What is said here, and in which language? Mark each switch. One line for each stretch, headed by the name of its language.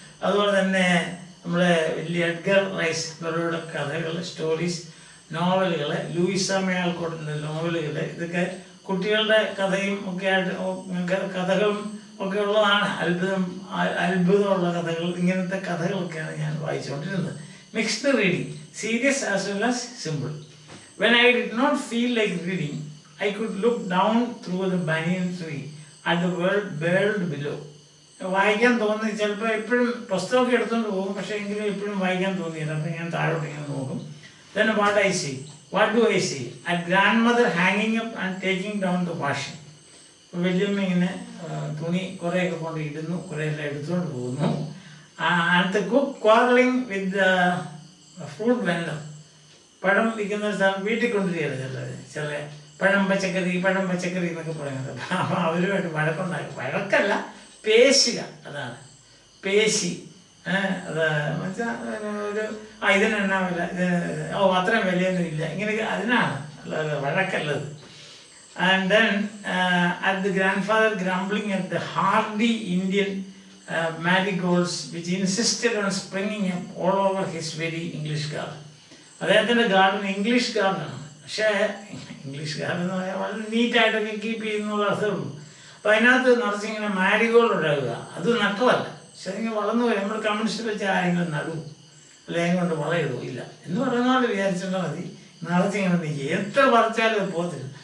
Malayalam: അതുപോലെ തന്നെ നമ്മുടെ വലിയ എഡ്ഗർ റൈസ് ബറോയുടെ കഥകൾ, സ്റ്റോറീസ്, നോവലുകൾ, ലൂയിസ മേ ആൽക്കോട്ടിൻ്റെ നോവലുകൾ, ഇതൊക്കെ കുട്ടികളുടെ കഥയും ഒക്കെ ആയിട്ട് കഥകളും ഒക്കെ ഉള്ളതാണ്. അത്ഭുതമുള്ള കഥകൾ, ഇങ്ങനത്തെ കഥകളൊക്കെയാണ് ഞാൻ വായിച്ചുകൊണ്ടിരുന്നത്.
English: Mixed reading, serious as well as simple. When I did not feel like reading, I could look down through the banyan tree at the world below.
Malayalam: വായിക്കാൻ തോന്നി, ചിലപ്പോൾ എപ്പോഴും പുസ്തകമൊക്കെ എടുത്തുകൊണ്ട് പോകും, പക്ഷേ എങ്കിലും എപ്പോഴും വായിക്കാൻ തോന്നിയില്ല. അപ്പം ഞാൻ താഴോട്ട് ഇങ്ങനെ നോക്കും.
English: Then what do I see? A grandmother hanging up and taking down the washing.
Malayalam: വലിയമ്മ ഇങ്ങനെ തുണി കുറേയൊക്കെ കൊണ്ട് ഇടുന്നു, കുറേയെല്ലാം എടുത്തുകൊണ്ട് പോകുന്നു.
English: And the cook quarreling with the fruit vendor.
Malayalam: പഴം വിൽക്കുന്ന സ്ഥലം വീട്ടിൽ കൊണ്ടുവരികയല്ല ചില പഴം പച്ചക്കറി എന്നൊക്കെ പറയുന്നത്. അപ്പം അവരുമായിട്ട് വഴക്കുണ്ടാക്കും. വഴക്കല്ല, പേശുക, അതാണ് പേശി. അത് വെച്ചാൽ ഒരു ഇതിനെന്നാ വില, അത്രയും വിലയൊന്നും ഇല്ല, ഇങ്ങനെയൊക്കെ അതിനാണ് അല്ലാതെ വഴക്കല്ലത്.
English: And then at the grandfather grumbling at the hardy Indian marigolds which insisted on springing up all over his very English garden.
Malayalam: അദ്ദേഹത്തിൻ്റെ ഗാർഡൻ ഇംഗ്ലീഷ് ഗാർഡനാണ്, പക്ഷേ ഇംഗ്ലീഷ് ഗാർഡൻ എന്ന് പറയാൻ വളരെ നീറ്റായിട്ടൊക്കെ കീപ്പ് ചെയ്യുന്നുള്ള അർത്ഥമേ ഉള്ളൂ. അപ്പോൾ അതിനകത്ത് നിറച്ചിങ്ങനെ മാരിഗോൾഡ് ഉണ്ടാവുക, അത് നട്ടതല്ല, പക്ഷെ അതിങ്ങനെ വളർന്നു വരും. നമ്മൾ കമ്മ്യൂണിസ്റ്റ് വെച്ച് ആരെങ്കിലും നടും അല്ലെങ്കിൽ കൊണ്ട് വളയിടുമോ? ഇല്ല എന്ന് പറയുന്നത് വിചാരിച്ചാൽ മതി. നിറച്ചിങ്ങനെ നിൽക്കുക, എത്ര പറിച്ചാലും അത് പോകത്തില്ല.